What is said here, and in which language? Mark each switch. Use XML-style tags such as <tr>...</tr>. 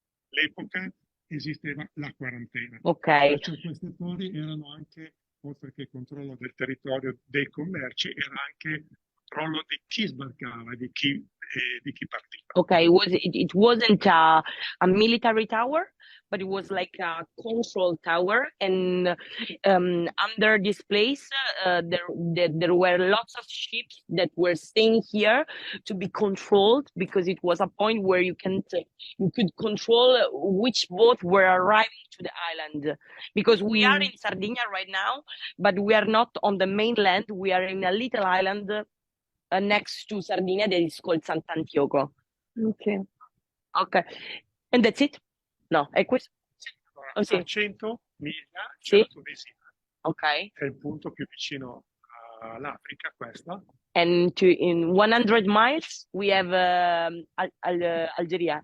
<it>All'epoca esisteva la quarantena. Ok. Perciò queste torri erano anche, oltre che controllo del territorio dei commerci, era anche controllo di chi sbarcava, di chi partiva.</it> <en>Okay, it wasn't a military tower, but it was like a control tower, and under this place there were lots of ships that were staying here to be controlled, because it was a point where you could control which boat were arriving to the island, because we are in Sardinia right now, but we are not on the mainland. We are in a little island next to Sardinia that is called Sant'Antioco. Ok. And that's it? No,</en> <it>è questo? Allora, sì. A 100 miglia c'è Sì. la Tunisia. Ok. È il punto più vicino all'Africa, questa.</it> <en>And in 100 miles we have Algeria.</en>